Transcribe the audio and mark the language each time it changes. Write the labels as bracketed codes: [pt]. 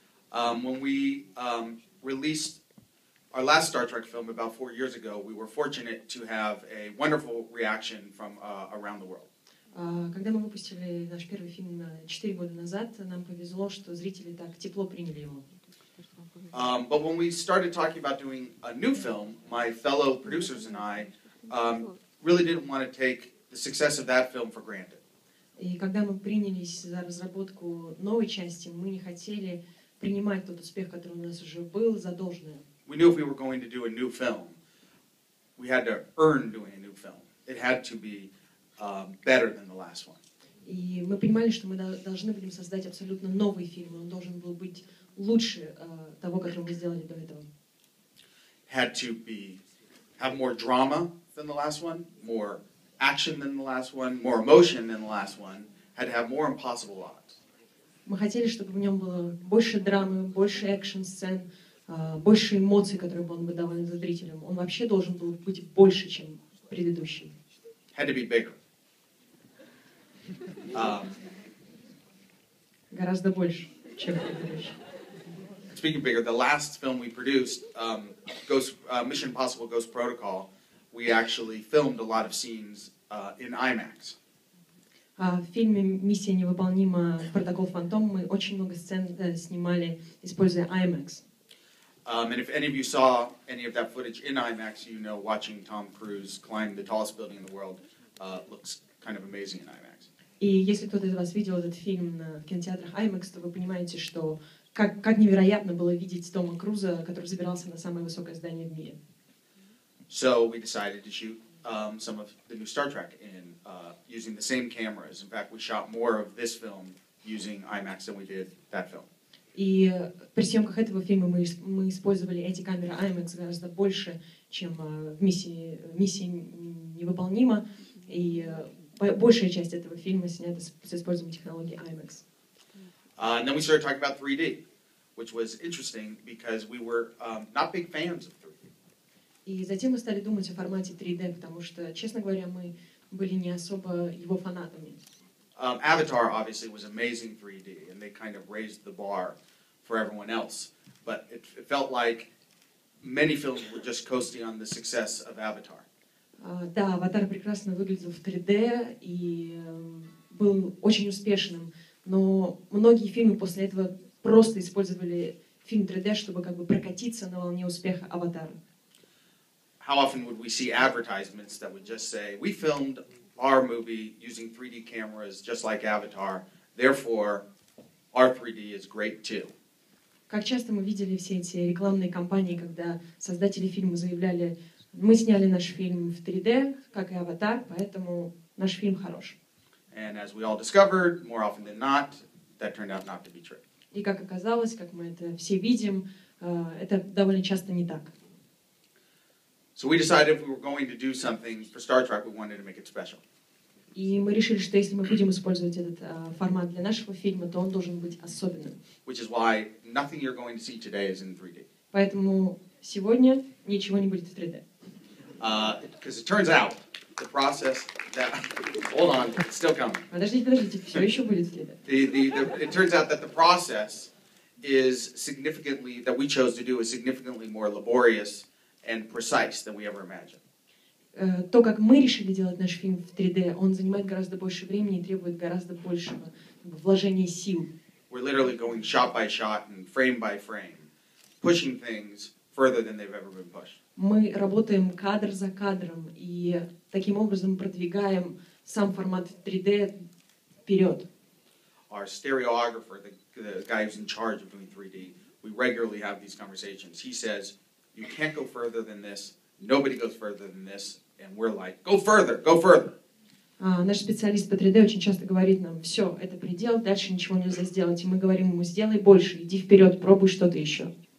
[en] When we released our last Star Trek film about 4 years ago, we were fortunate to have a wonderful reaction from around the world. [ru] Когда мы выпустили наш первый фильм 4 года назад, нам повезло, что зрители так тепло приняли его. [en] But when we started talking about doing a new film, my fellow producers and I really didn't want to take the success of that film for granted. [ru] И когда мы принялись за разработку новой части, мы не хотели принимать тот успех, который у нас уже был, за должное. [en] We knew if we were going to do a new film, we had to earn doing a new film. It had to be better than the last one. [ru] И мы понимали, что мы должны будем создать абсолютно новый фильм. Он должен был быть лучше того, который мы сделали до этого. [en] Had to have more drama than the last one, more action than the last one, more emotion than the last one. Had to have more impossible odds. [ru] Мы хотели, чтобы в нем было больше драмы, больше экшн-сцен, больше эмоций, которые бы он выдавал зрителям. Он вообще должен был быть больше, чем предыдущий. [en] Had to be bigger. [ru] Гораздо больше, чем предыдущий. [en] Speaking of bigger, the last film we produced, Mission Impossible Ghost Protocol, we actually filmed a lot of scenes in IMAX. [ru] В фильме «Миссия невыполнима. Протокол Фантом» мы очень много сцен снимали, используя IMAX. [en] And if any of you saw any of that footage in IMAX, you know watching Tom Cruise climb the tallest building in the world looks kind of amazing in IMAX. [ru] И если кто-то из вас видел этот фильм в кинотеатрах IMAX, то вы понимаете, что как невероятно было видеть Тома Круза, который забирался на самое высокое здание в мире. [en] So we decided to shoot some of the new Star Trek in using the same cameras. In fact, we shot more of this film using IMAX than we did that film. [ru] И при съемках этого фильма мы использовали эти камеры IMAX гораздо больше, чем в «Миссии невыполнима». И большая часть этого фильма снята с использованием технологии IMAX. [en] And then we started talking about 3D, which was interesting because we were not big fans of 3D. [ru] И затем мы стали думать о формате 3D, потому что, честно говоря, мы были не особо его фанатами. [en] Avatar obviously was amazing 3D, and they kind of raised the bar for everyone else. But it felt like many films were just coasting on the success of Avatar. [ru] Да, «Аватар» прекрасно выглядел в 3D и был очень успешным, но многие фильмы после этого просто использовали фильм 3D, чтобы как бы прокатиться на волне успеха «Аватара». [en] How often would we see advertisements that would just say, we filmed our movie using 3D cameras just like Avatar, therefore our 3D is great too. [ru] Как часто мы видели все эти рекламные кампании, когда создатели фильма заявляли, мы сняли наш фильм в 3D, как и «Аватар», поэтому наш фильм хорош. [en] And as we all discovered, more often than not, that turned out not to be true. [ru] И как оказалось, как мы это все видим, это довольно часто не так. [en] So we decided if we were going to do something for Star Trek, we wanted to make it special. [ru] И мы решили, что если мы будем использовать этот формат для нашего фильма, то он должен быть особенным. [en] Which is why nothing you're going to see today is in 3D. [ru] Поэтому сегодня ничего не будет в 3D. [en] Because it turns out the process that hold on, it's still coming. [ru] Подождите, все еще будет в 3D. [en] It turns out that the process is significantly that we chose to do is significantly more laborious and precise than we ever imagined. [ru] То, как мы решили делать наш фильм в 3D, он занимает гораздо больше времени и требует гораздо большего вложения сил. [en] We're literally going shot by shot and frame by frame, pushing things further than they've ever been pushed. [ru] Мы работаем кадр за кадром и таким образом продвигаем сам формат 3D вперед. [en] Our stereographer, the guy who's in charge of doing 3D, we regularly have these conversations. He says, "You can't go further than this. Nobody goes further than this." And we're like, "Go further, go further." [ru] Наш специалист по 3D очень часто говорит нам: все, это предел, дальше ничего нельзя сделать. И мы говорим ему: сделай больше, иди вперед, пробуй что-то еще.